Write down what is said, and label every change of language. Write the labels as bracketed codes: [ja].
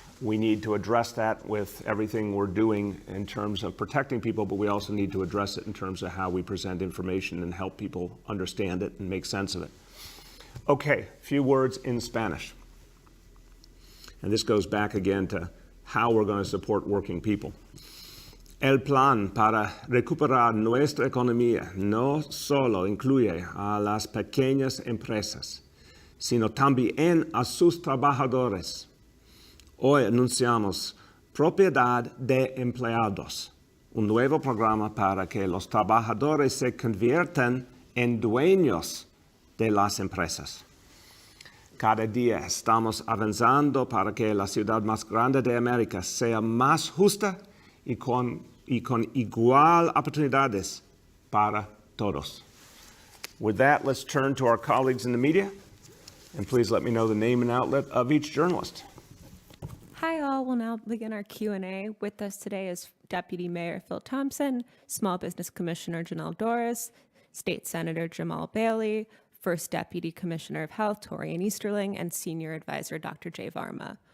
[en] We need to address that with everything we're doing in terms of protecting people, but we also need to address it in terms of how we present information and help people understand it and make sense of it. Okay, a few words in Spanish. And this goes back again to how we're going to support working people. [es] El plan para recuperar nuestra economía no solo incluye a las pequeñas empresas, sino también a sus trabajadores. Hoy anunciamos Propiedad de Empleados, un nuevo programa para que los trabajadores se conviertan en dueños de las empresas. Cada día estamos avanzando para que la ciudad más grande de América sea más justa y con igual oportunidades para todos. [en] With that, let's turn to our colleagues in the media, and please let me know the name and outlet of each journalist. Hi all, we'll now begin our Q&A. With us today is Deputy Mayor Phil Thompson, Small Business Commissioner Janelle Dorris, State Senator Jamal Bailey, First Deputy Commissioner of Health Torian Easterling, and Senior Advisor Dr. Jay Varma.